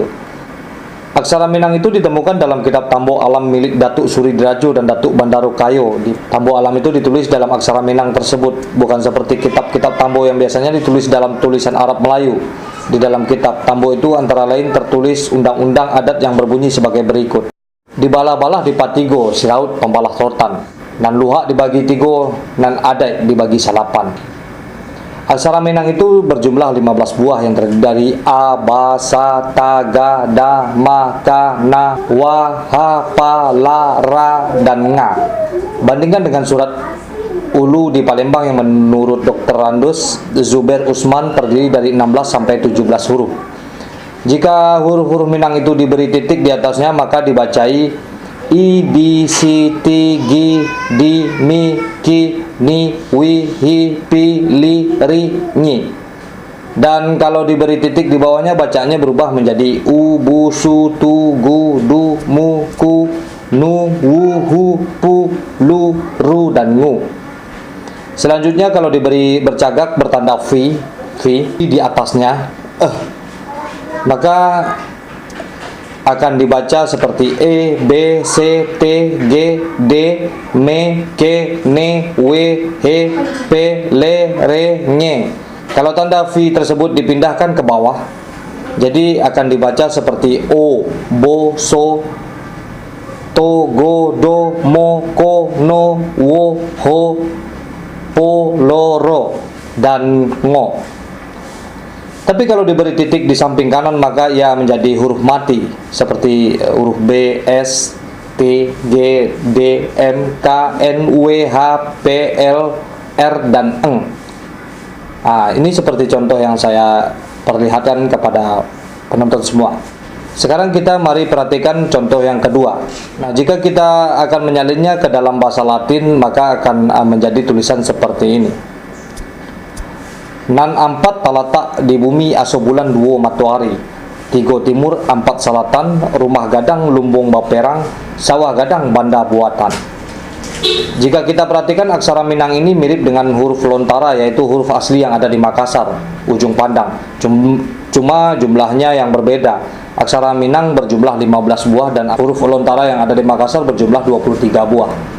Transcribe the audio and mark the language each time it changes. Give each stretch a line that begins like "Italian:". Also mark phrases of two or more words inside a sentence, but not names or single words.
Indonesian: Aksara Minang itu ditemukan dalam kitab Tambo Alam milik Datuk Suridrajo dan Datuk Bandaro Kayo. Di Tambo Alam itu ditulis dalam aksara Minang tersebut, bukan seperti kitab-kitab Tambo yang biasanya ditulis dalam tulisan Arab Melayu. Di dalam kitab Tambo itu antara lain tertulis undang-undang adat yang berbunyi sebagai berikut.
Minangkabau: Di balah-balah di patigo, siraut pembalah sortan, nan luhak dibagi tigo, nan adat dibagi salapan.
Indonesian: Aksara Minang itu berjumlah 15 buah yang terdiri dari A, Ba, Sa, Ta, Ga, Da, Ma, Ka, Na, Wa, Ha, Pa, La, Ra, dan Nga. Bandingkan dengan surat Ulu di Palembang yang menurut Dr. Randus Zubair Usman terdiri dari 16 sampai 17 huruf. Jika huruf-huruf Minang itu diberi titik di atasnya, maka dibacai I, B, C, T, G, D, Mi, Ki, Ni, Wi, Hi, Pi, Li, Ri, Nyi. Dan kalau diberi titik di bawahnya, bacaannya berubah menjadi U, Bu, Su, Tu, Gu, Du, Mu, Ku, Nu, Wu, Hu, Pu, Lu, Ru, dan Ngu. Selanjutnya kalau diberi bercagak bertanda V di atasnya, maka akan dibaca seperti E, B, C, T, G, D, M, K, N, W, H, P, L, R, Ny. Kalau tanda V tersebut dipindahkan ke bawah, jadi akan dibaca seperti O, Bo, So, To, Go, Do, Mo, Ko, No, Wo, Ho, Po, Lo, Ro, dan Ngo. Tapi kalau diberi titik di samping kanan maka ia menjadi huruf mati seperti huruf B, S, T, G, D, M, K, N, W, H, P, L, R, dan Eng. Ini seperti contoh yang saya perlihatkan kepada penonton semua. Sekarang kita mari perhatikan contoh yang kedua. Nah, jika kita akan menyalinnya ke dalam bahasa Latin maka akan menjadi tulisan seperti ini.
Minangkabau: Nan ampat talatak di bumi aso bulan duo matuari, tigo timur ampat selatan, rumah gadang lumbung baperang, sawah gadang banda buatan.
Indonesian: Jika kita perhatikan aksara Minang ini mirip dengan huruf lontara, yaitu huruf asli yang ada di Makassar, ujung pandang. Cuma jumlahnya yang berbeda. Aksara Minang berjumlah 15 buah dan huruf lontara yang ada di Makassar berjumlah 23 buah.